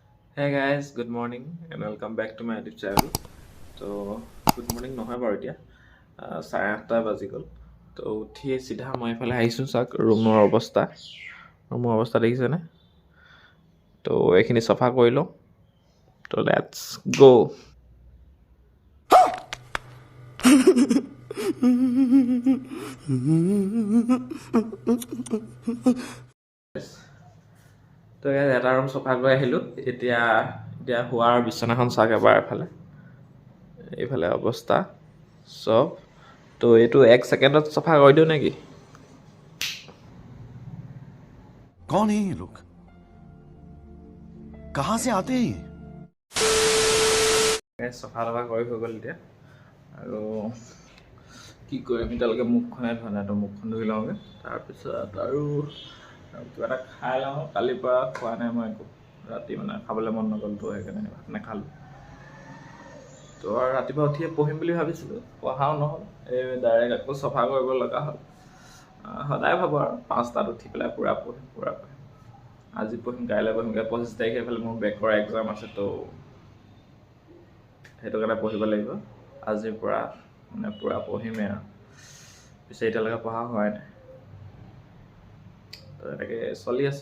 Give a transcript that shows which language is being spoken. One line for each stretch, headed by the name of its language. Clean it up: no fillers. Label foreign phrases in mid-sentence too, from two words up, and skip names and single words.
English: Hey guys, good morning and welcome back to my YouTube channel.
Assamese: So,
English: good morning
Assamese: নহয় বাৰু এতিয়া 8:30 বাজি গ'ল তো উঠি চিধা মই এইফালে আহিছোঁ চাওক ৰুমৰ অৱস্থা দেখিছেনে তো এইখিনি চফা কৰি লওঁ তো
English: let's go
Assamese: তো এটা ৰুম চফা কৰি আহিলোঁ এতিয়া শোৱাৰ বিচনাখন চাওক এবাৰ এইফালে অৱস্থা চব তো এইটো 1 সেকেন্ডত চফা কৰি দিওঁ নেকি
Hindi: कौन है ये लोग कहां से आते हैं
Assamese: চফা কৰি হৈ গ'ল এতিয়া আৰু কি কৰিম এতিয়ালৈকে মুখখনে ধোৱা নাই তো মুখখন ধুই লওঁগৈ তাৰপিছত আৰু কিবা এটা খাই লওঁ কালিৰ পৰা খোৱা নাই মই একো ৰাতি মানে খাবলৈ মন নগ'ল তো সেইকাৰণে ভাত নাখালোঁ তো আৰু ৰাতিপুৱা উঠিয়ে পঢ়িম বুলি ভাবিছিলোঁ পঢ়াও নহ'ল এই ডাইৰেক্ট আকৌ চফা কৰিব লগা হ'ল সদায় ভাবোঁ আৰু 5টাত উঠি পেলাই পূৰা পঢ়িম আজি পঢ়িম কাইলৈ পঢ়িমগৈ 25 তাৰিখে এইফালে মোৰ বেকৰ এক্সাম আছে তো সেইটো কাৰণে পঢ়িব লাগিব আজিৰ পৰা মানে পূৰা পঢ়িমেই আৰু পিছে এতিয়ালৈকে পঢ়া হোৱাই নাই তো এনেকৈ চলি আছে